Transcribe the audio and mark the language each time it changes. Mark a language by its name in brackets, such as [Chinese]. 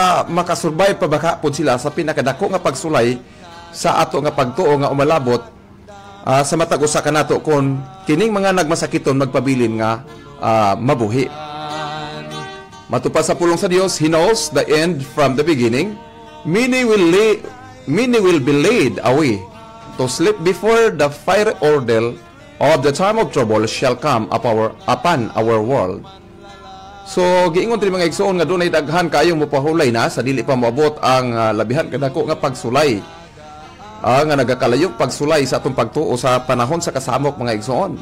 [Cebuano] makasurvive pa baka pud sila sa pinakadako nga pagsulay sa ato nga pagtuo nga umalabot sa matag usa kanato kung kining mga nagmasakiton magpabilin nga mabuhi. Matupad sa pulong sa Dios, [English] He knows the end from the beginning. Many will be laid away to sleep before the fiery ordeal of the time of trouble shall come upon our world. [Cebuano] So giingon diri mga igsoon nga dunay daghan kayong mopahulay na sa dili pa moabot ang labihan kadako nga pagsulay nga nagakalayog pagsulay sa atong pagtuo sa panahon sa kasamok mga igsoon.